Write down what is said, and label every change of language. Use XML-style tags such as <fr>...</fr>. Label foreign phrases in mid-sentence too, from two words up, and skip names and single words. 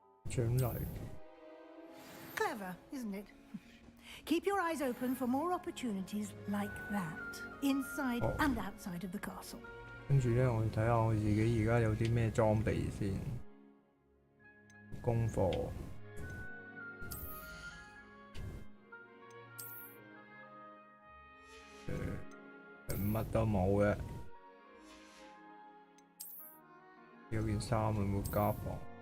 <yue>獎勵。</yue> <en>Clever, isn't it? Keep your eyes open for more opportunities like that, inside and outside of the castle.</en> <yue>跟住咧，我哋睇下我自己而家有啲咩裝備先。功課。乜都冇嘅。有件衫有冇加防？</yue>